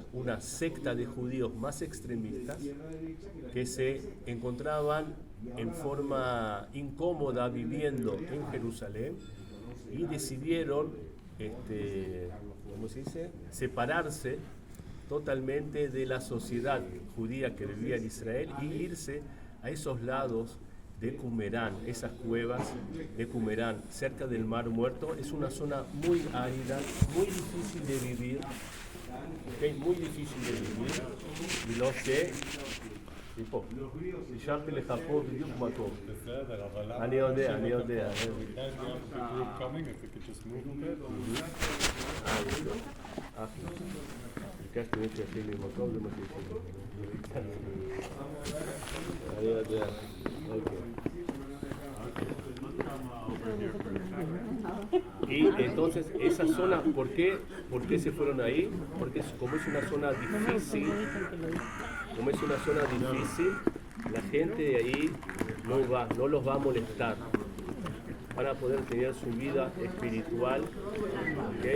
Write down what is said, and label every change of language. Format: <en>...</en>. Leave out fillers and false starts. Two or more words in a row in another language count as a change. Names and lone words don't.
<es>una secta de judíos más extremistas que se encontraban en forma incómoda viviendo en Jerusalén y decidieron, ¿cómo se dice?, separarse totalmente de la sociedad judía que vivía en Israel y irse a esos lados de Qumran, esas cuevas de Qumran, cerca del Mar Muerto. Es una zona muy árida, muy difícil de vivir, ¿okay? Muy difícil de vivir, y lo sé.</es> <he>השארתי לך פה בדיוק מקום. בסדר, אבל למה? אני יודע. ביקשתי מישהו שיכין לי מקום, זה מה שיכין לי. אני יודע.</he> <es>Y entonces esa zona, ¿por qué se fueron ahí? Porque como es una zona difícil, la gente de ahí no los va a molestar para poder tener su vida espiritual, ¿okay?</es>